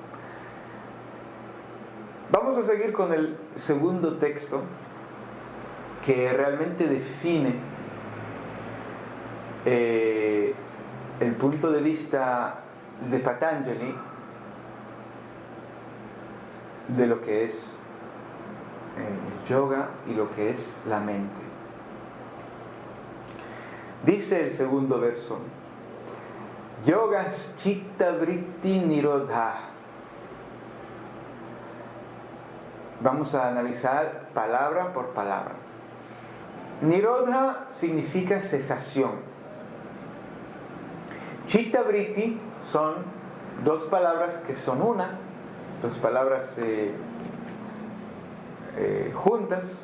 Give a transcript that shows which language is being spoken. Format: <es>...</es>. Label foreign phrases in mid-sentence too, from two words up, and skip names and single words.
<es>Vamos a seguir con el segundo texto que realmente define el punto de vista de Patanjali de lo que es el yoga y lo que es la mente. Dice el segundo verso:</es> <sa>Yogas chitta vritti nirodha.</sa> <es>Vamos a analizar palabra por palabra. Nirodha significa cesación.</es> <sa>Chitta vritti</sa> <es>son dos palabras que son una, dos palabras juntas.</es>